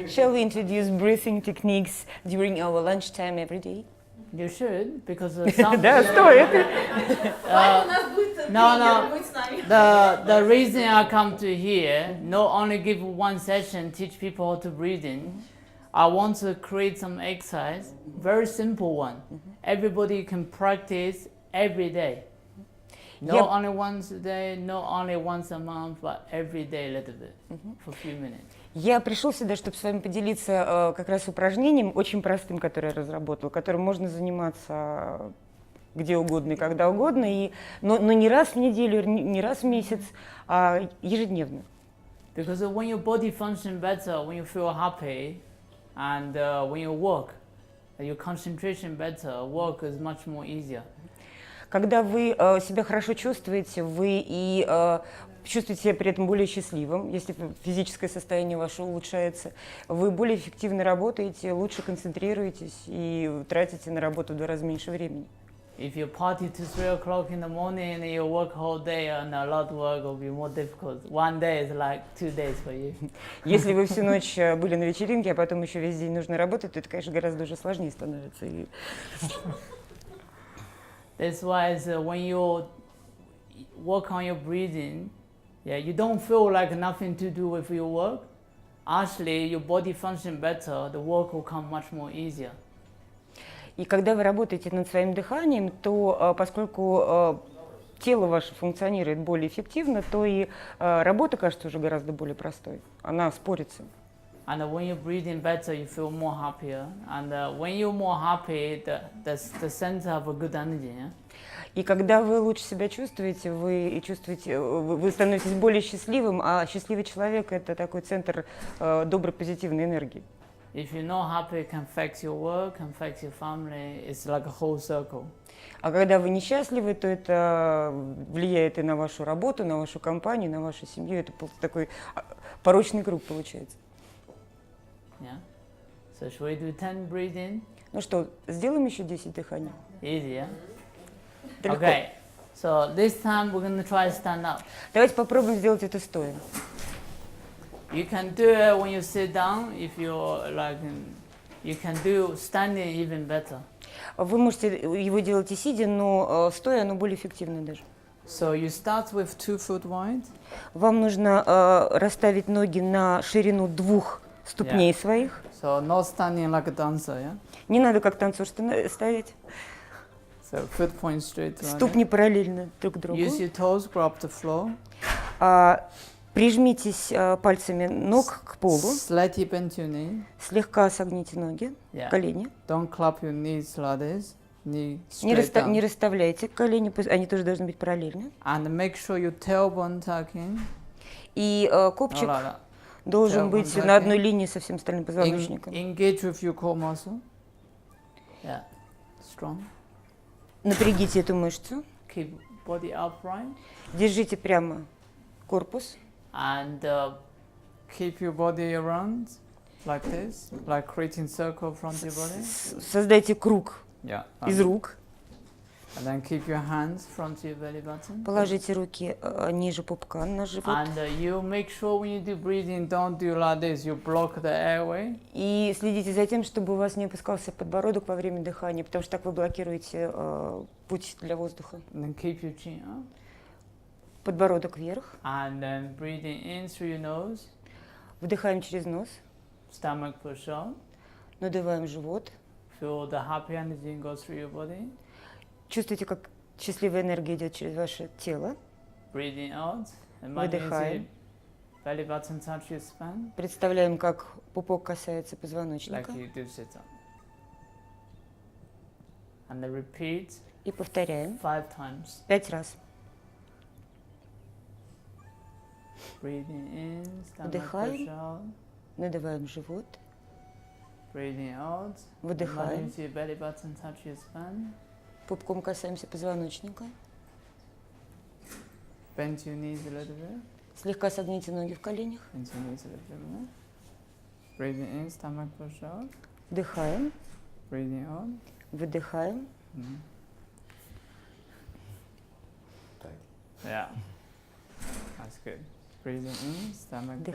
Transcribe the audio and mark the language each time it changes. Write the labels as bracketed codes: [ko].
[en] Shall we introduce breathing techniques during our lunchtime every day? You should, because some [ru] Да, стоит. Ваня у нас будет тренер, будет с нами. [en] the reason I come to here, not only give one session, teach people how to breathe in. I want to create some exercise, very simple one. Everybody can practice every day. Not Yep. only once a day, not only once a month, but every day a little bit, for a few minutes. [ru] Я пришел сюда, чтобы с вами поделиться как раз упражнением, очень простым, которое я разработал, которым можно заниматься где угодно и когда угодно, но не раз в неделю, не раз в месяц, а ежедневно. [en] Because when your body functions better, when you feel happy, and when you work, your concentration better, work is much more easier. [ru] Когда вы себя хорошо чувствуете, вы и чувствуете себя при этом более счастливым, если физическое состояние ваше улучшается, вы более эффективно работаете, лучше концентрируетесь и тратите на работу в 2 раза меньше времени. [en] If you party to 3 o'clock in the morning and you work whole day and a lot of work will be more difficult. One day is like 2 days for you. [ru] Если вы всю ночь были на вечеринке, а потом еще весь день нужно работать, то это, конечно, гораздо уже сложнее становится. [en] That's why when you work on your breathing, yeah, you don't feel like nothing to do with your work. Actually, your body function better, the work will come much more easier. [ru] И когда вы работаете над своим дыханием, то поскольку тело ваше функционирует более эффективно, то и работа кажется уже гораздо более простой. Она спорится. [en] And when you're breathing better, you feel more happier. And when you're more happy, the center of a good energy. Yeah? [ru] И когда вы лучше себя чувствуете, вы становитесь более счастливым, а счастливый человек – это такой центр доброй позитивной энергии. If you're not happy, it can affect your work, can affect your family. It's like a whole circle. А когда вы несчастливы, то это влияет и на вашу работу, на вашу компанию, на вашу семью. Это такой порочный круг получается. [en] Yeah. So should we do 10 breathing? [ru] Ну что, сделаем еще 10 дыханий? [en] Easy, yeah? [ru] Это легко. [en] Okay. So this time we're going to try to stand up. [ru] Давайте попробуем сделать это стоя. [en] You can do it when you sit down. If you're like, you can do standing even better. [ru] Вы можете его делать и сидя, но стоя оно более эффективно даже. [en] So you start with 2 foot wide. [ru] Вам нужно расставить ноги на ширину 2 ступней своих. [en] So not standing like a dancer, yeah? [ru] Не надо как танцор стоять. [en] So foot point straight to [ru] Ступни параллельно друг другу. [en] Use your toes, grab the floor. [ru] Прижмитесь пальцами ног к полу. [en] Slightly bend your knee. [ru] Слегка согните ноги, колени. [en] Don't clap your knees like this. Knee straight down. [ru] Не расставляйте колени, они тоже должны быть параллельны. [en] And make sure your tailbone tuck in. [ru] И копчик [en] Like that. [ru] должен быть на одной линии со всем остальным позвоночником. [en] Engage with your core muscle. Yeah, strong. [ru] Напрягите эту мышцу. [en] Keep body upright. [ru] Держите прямо корпус. [en] And keep your body around like this, like creating circle from your body. [ru] Создайте круг из рук. [en] And then keep your hands front to your belly button. [ru] Положите руки ниже пупка на живот. [en] And you make sure when you do breathing, don't do like this. You block the airway. [ru] И следите за тем, чтобы у вас не опускался подбородок во время дыхания, потому что так вы блокируете путь для воздуха. [en] And then keep your chin up. [ru] Подбородок вверх. [en] And then breathing in through your nose. [ru] Вдыхаем через нос. [en] Stomach push out. [ru] Надуваем живот. [en] Feel the happy energy go through your body. [ru] Чувствуйте, как счастливая энергия идет через ваше тело. [en] Breathing out. [ru] Выдыхаем. [en] Belly button touch your spine. [ru] Представляем, как пупок касается позвоночника. [en] Like you do sit up. And then repeat. [ru] И повторяем [en] 5 times. [ru] 5 раз. [en] Breathing in, stomach [ru] Вдыхаем. [en] push out. [ru] Надуваем живот. [en] Breathing out. [ru] Выдыхаем. [en] Imagine your belly button touch your spine. [ru] Пупком касаемся позвоночника. [en] Bend your knees a little bit. [ru] Слегка согните ноги в коленях. [en] Bend your knees a little bit more. Breathing in, stomach push out. [ru] Вдыхаем. [en] Breathing out. [ru] Выдыхаем. [en] Yeah. That's good. Breathing in, stomach push